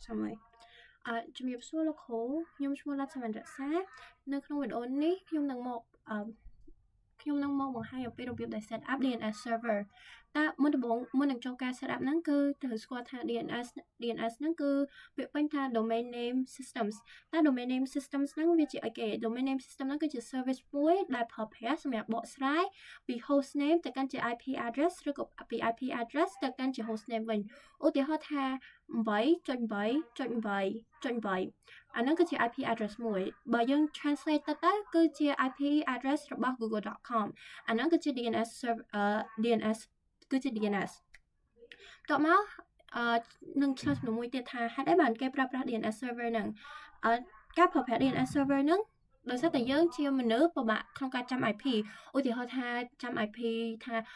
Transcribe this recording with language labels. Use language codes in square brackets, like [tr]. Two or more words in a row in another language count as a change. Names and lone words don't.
[vi] xong rồi [km] ជំរាបសួរលោកគ្រូខ្ញុំឈ្មោះឡាត់សវណ្ណរក្សានៅក្នុងវីដេអូនេះខ្ញុំនឹងមកបង្ហាញអំពីរបៀបដែល [en] set up DNS server [km] តើមុនដំបូងមុននឹងចូលការ [en] set up [km] ហ្នឹងគឺត្រូវស្គាល់ថា DNS ហ្នឹងគឺពាក្យពេញថា [en] domain name systems [km] តើ [en] domain name systems [km] ហ្នឹងវាជាអីគេ [en] domain name system [km] ហ្នឹងគឺជា service មួយដែលប្រើប្រាស់សម្រាប់បកស្រាយពី [en] host name [km] ទៅកាន់ជា [en] IP address [km] ឬក៏ពី [en] IP address [km] ទៅកាន់ជា [en] host name [km] វិញឧទាហរណ៍ថា 8.8.8.8 អាហ្នឹងគឺជា [en] IP address [km] មួយបើយើង translate ទៅគឺជា [en] IP address [km] របស់ google.com អាហ្នឹងគឺជា DNS DNS គឺជា DNS តបមកនឹងឆ្លើយសំណួរមួយទៀតថាហេតុអីបានគេប្រើប្រាស់ [en] DNS server [km] ហ្នឹងការប្រើប្រាស់ [en] DNS server [km] ហ្នឹងដោយសារតែយើងជាមនុស្សពិបាកក្នុងការចាំ IP ឧទាហរណ៍ថាចាំ IP ថា